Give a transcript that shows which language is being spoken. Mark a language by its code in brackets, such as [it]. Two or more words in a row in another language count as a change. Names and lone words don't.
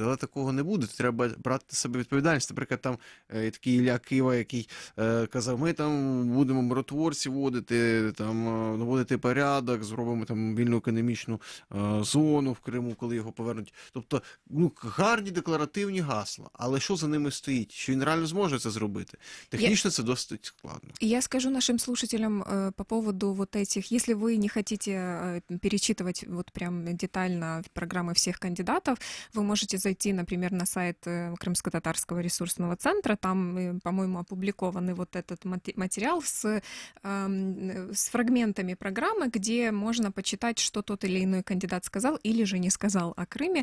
[uk] Але такого не буде, треба брати на себе відповідальність. Наприклад, там такий Ілля Кива, який казав, ми там будемо миротворці вводити, там наводити порядок, зробимо там вільну економічну зону в Криму, коли його повернуть. Тобто, гарні декларативні гасла, але що за ними стоїть? Що він реально зможе це зробити? Технічно це досить складно. [ru] Я скажу нашим слушателям по поводу вот этих, если вы не хотите перечитывать вот прям детально программы всех кандидатов, вы можете зайти, например, на сайт Крымско-татарского ресурсного центра, там, по-моему, опубликованный вот этот материал с фрагментами программы, где можно почитать, что тот или иной кандидат сказал или же не сказал о Крыме.